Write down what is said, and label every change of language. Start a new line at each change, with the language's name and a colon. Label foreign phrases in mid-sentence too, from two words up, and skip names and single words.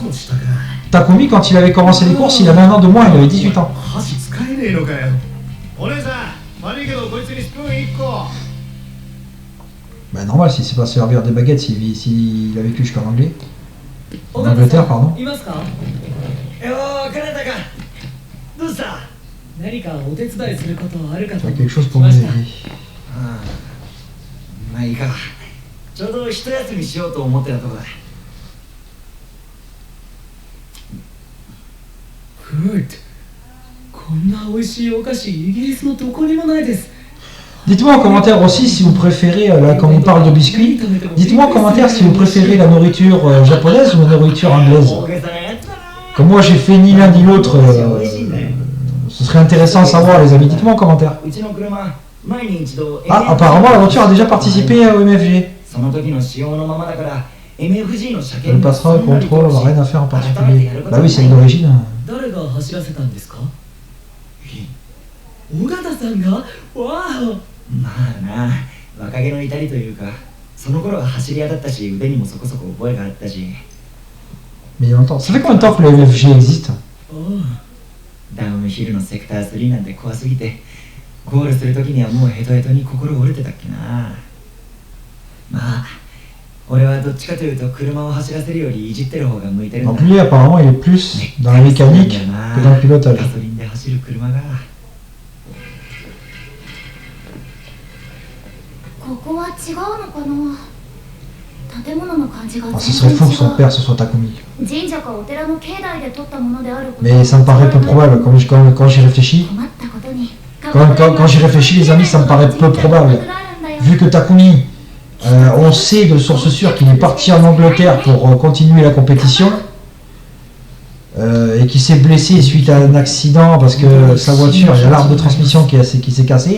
French: Takumi, quand il avait commencé les courses, il avait un an de moins, il avait 18 ans. Bah normal, s'il sait pas servir des baguettes, s'il a vécu jusqu'en anglais. En Angleterre, pardon.
Japanese: いますか？よー、かなたか。どうした？何かお手伝いすることあるかと
French: T'as quelque chose pour nous aider.
Japanese: ああ、まあいいか。ちょうど一休みしようと思ってたとこだ。グッド。こんな美味しいお菓子イギリスのどこにもないです。
French: Dites-moi en commentaire aussi si vous préférez, là quand on parle de biscuits, dites-moi en commentaire si vous préférez la nourriture japonaise ou la nourriture anglaise. Comme moi j'ai fait ni l'un ni l'autre, ce serait intéressant à savoir les amis, dites-moi en commentaire. Ah, apparemment la voiture a déjà participé au MFG. Elle passera au contrôle, on n'a rien à faire en particulier. Bah oui, c'est une origine.
Japanese: 尾形さんがわあまあな若気の至りというかその頃は走り屋だったし腕にもそこそこ覚えがあったし
French: Mais il y a longtemps. Ça fait combien de temps que le MFG existe?
Japanese: ダウンヒルのセクター3なんて怖すぎてゴールするときにはもうヘトヘトに心折れてたっけな。まあ俺はどっちかというと車を走らせるよりいじってる方が向いてるんだ。
French: Donc lui apparemment il est plus dans la mécanique que dans le pilotage.
Japanese: ガソリンで走る車がここは違うのかな。建物の感じが
French: Ah, ce serait fou que son père ce soit Takumi.
Japanese: 神社かお寺の境内で撮ったものであること。
French: Mais ça me paraît peu probable quand j'y réfléchis.
Japanese: 困ったことに
French: Quand j'y réfléchis les amis, ça me paraît peu probable. Vu que Takumi, on sait de source sûre qu'il est parti en Angleterre pour continuer la compétition et qu'il s'est blessé suite à un accident parce que sa voiture, il y a l'arbre de transmission qui s'est cassé.